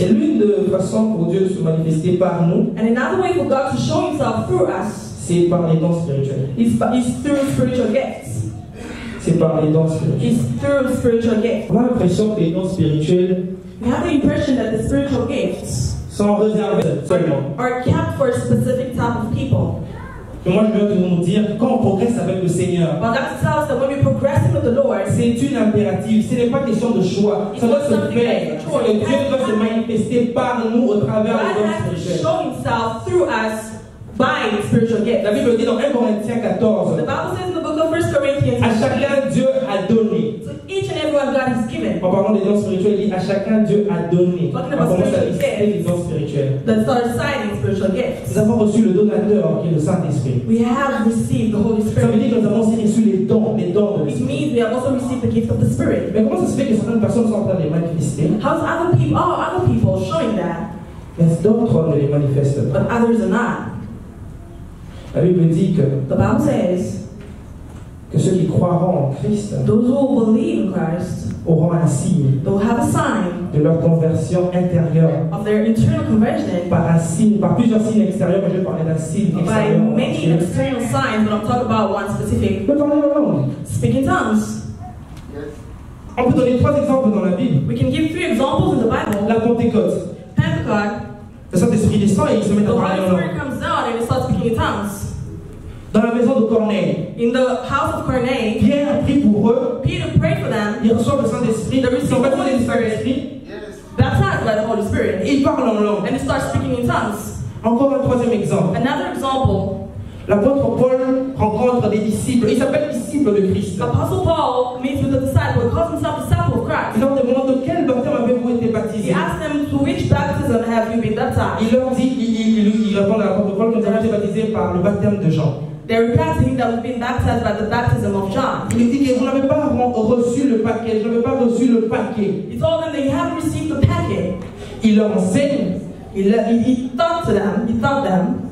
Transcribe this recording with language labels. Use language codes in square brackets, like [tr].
[fr] Et l'une des façons pour Dieu de se manifester par nous, [en] and another way for God to show Himself through us, [fr] c'est par les dons spirituels. [en] Is through spiritual gifts. [fr] C'est par les dons spirituels. [en] Is through spiritual gifts. [fr] On a l'impression que les dons spirituels, [en] we have the impression that the spiritual gifts [fr] sont réservés seulement. [en] Are kept for a specific type of people. [fr] Mais moi, je veux vous dire, quand on progresse avec le Seigneur, [en] But God tells us that when we progress with the Lord, [fr] c'est une impérative. Ce n'est pas question de choix. Ça doit se faire. Que Dieu doit se manifester par nous au travers [en] God [fr] des dons [en] has to [fr] spirituels. [en] show Himself through us by spiritual gifts. [fr] La Bible dit dans 1 Corinthiens 14, [en] The Bible says in the book of 1 Corinthians, [fr] à chacun Dieu a donné. [en] to each and every one God has given. [fr] En parlant des dons spirituels, il dit à chacun Dieu a donné. On commence à lister les dons spirituels. [en] That start citing spiritual gifts. [fr] Nous avons reçu le donateur qui est le Saint-Esprit. [en] We have received the Holy [fr] Ça veut [en] Spirit. [fr] dire que nous avons aussi reçu les dons de [en] It [fr] l'Esprit. [en] means we have also received the gift of the Spirit. [fr] Mais comment ça se fait que certaines personnes sont en train de les manifester, [en] How's other people showing that, [fr] mais d'autres ne les manifestent pas? [en] but others are not? [fr] La Bible dit que [en] The Bible says [fr] ceux qui croiront en Christ [en] those who will believe in Christ [fr] auront un signe [en] will have a sign [fr] de leur conversion intérieure. [en] of their internal conversion [fr] Par un signe, par plusieurs signes extérieurs, mais je vais parler d'un signe [en] by [fr] extérieur. [en] many external signs, but I'm talking about one specific. [fr] Je peux parler en langue. [en] Speak in tongues. [fr] On peut donner 3 exemples dans la Bible. [en] We can give 3 examples in the Bible. [fr] La Pentecôte. [en] Pentecost, [fr] Le Saint-Esprit descend et il se met [en] the [fr] à [en] Holy [fr] parler en langue. [en] Spirit comes down and it starts speaking in tongues. [fr] Dans la maison de Corneille, [en] In the house of Corneille, [fr] Pierre prie pour eux. [en] Peter prayed for them, [fr] Ils reçoivent le Saint-Esprit. Ils sont baptisés du Saint-Esprit. [en] baptized by the Holy Spirit, [fr] Et ils parlent en langue. [en] and they start speaking in tongues. [fr] Encore un 3e exemple. [en] Another example, [fr] L'apôtre Paul rencontre des disciples. Il s'appelle disciple de Christ. [en] Apostle Paul meets with the disciple, he calls himself disciple of Christ. [fr] Il leur demande de quel baptême avez-vous été [en] He [fr] baptisé. [en] asked them, to which baptism have you been baptized? [fr] Il leur dit, il répond à l'apôtre Paul que nous avons été baptisés par le baptême de Jean. [en] They replied to him that we've been baptized by the baptism of John. [fr] Il lui dit que vous n'avez pas reçu le paquet, je n'avais pas reçu le paquet. [en] He told them that you haven't received the packet. [fr] Il leur enseigne, [en] He taught to them, he taught them,